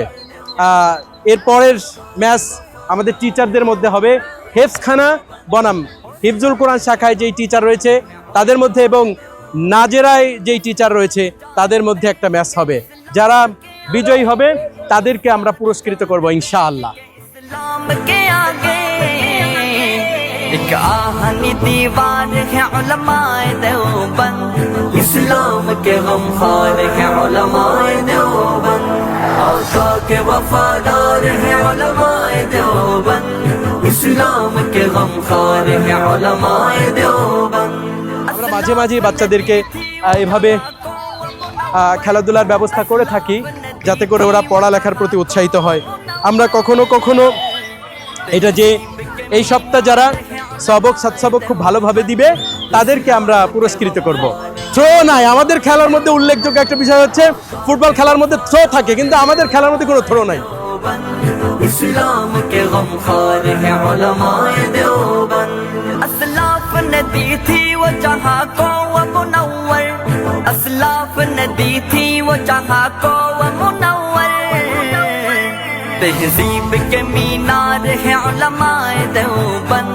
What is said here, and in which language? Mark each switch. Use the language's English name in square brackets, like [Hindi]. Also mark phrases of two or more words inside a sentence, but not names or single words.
[Bangla] এরপরের ম্যাচ আমাদের টিচারদের মধ্যে হবে হেফজখানা বনাম হিফজুল কোরআন শাখায় যেই টিচার রয়েছে তাদের মধ্যে, এবং নাজেরায় যেই টিচার রয়েছে তাদের মধ্যে একটা ম্যাচ হবে। যারা বিজয়ী হবে তাদেরকে আমরা পুরস্কৃত করব ইনশাআল্লাহ। [Urdu] اسلام کے آگے ایک آہنی دیوار ہے علماء دیوبند، اسلام کے غمخوار ہیں علماء دیوبند، آقا کے وفادار ہیں علماء دیوبند، اسلام کے غمخوار ہیں علماء دیوبند۔ [Bangla] আমরা মাঝে মাঝে বাচ্চাদেরকে এভাবে খেলাধুলার ব্যবস্থা করে থাকি যাতে করে ওরা পড়ালেখার প্রতি উৎসাহিত হয়। আমরা কখনো কখনো এটা যে এই সপ্তাহ যারা সবক সৎসবক খুব ভালোভাবে দিবে তাদেরকে আমরা পুরস্কৃত করব। থ্রো নাই আমাদের খেলার মধ্যে। উল্লেখযোগ্য একটা বিষয় হচ্ছে ফুটবল খেলার মধ্যে থ্রো থাকে, কিন্তু আমাদের খেলার মধ্যে কোনো থ্রো নাই। [Urdu] اسلام کے غمخوار ہیں علماء دیوبند، اسلاف نے دی تھی وہ جہاں کو وہ منور، اسلاف نے دی تھی وہ جہاں کو وہ منور، تہذیب کے مینار ہیں علماء دیوبند،